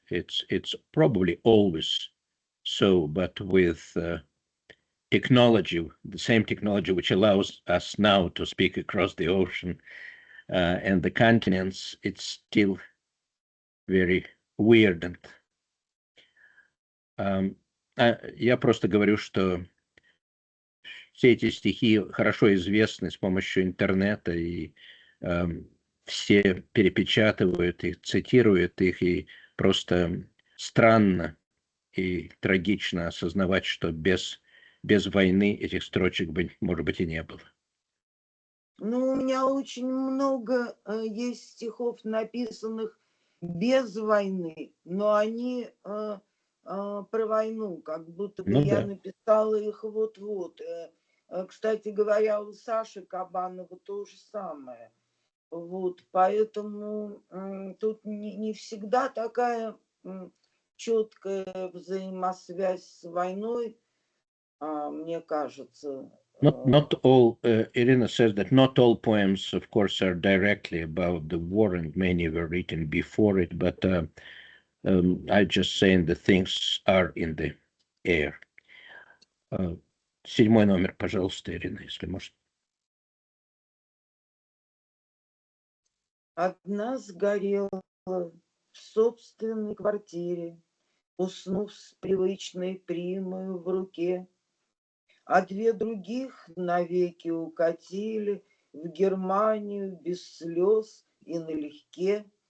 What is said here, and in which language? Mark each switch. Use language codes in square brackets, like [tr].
[en] It's probably always so, but with technology, the same technology which allows us now to speak across the ocean and the continents, it's still very weird. [ru] Я просто говорю, что все эти стихи хорошо известны с помощью интернета, и все перепечатывают их, цитируют их, и просто странно и трагично осознавать, что без войны этих строчек, может быть, и не было. Ну, у меня очень много есть стихов, написанных без войны, но они про войну, как будто бы я написала их вот-вот. Кстати говоря, у Саши Кабанова то же самое. Вот, поэтому тут не всегда такая четкая взаимосвязь с войной, мне кажется. [en] Not all, Iryna says that not all poems, of course, are directly about the war, and many were written before it, but I just saying the things are in the air. [ru] 7 номер, пожалуйста, Ирина, если может. Одна сгорела в собственной квартире, уснув с привычной примою в руке, а две других навеки укатили в Германию без слез и налегке.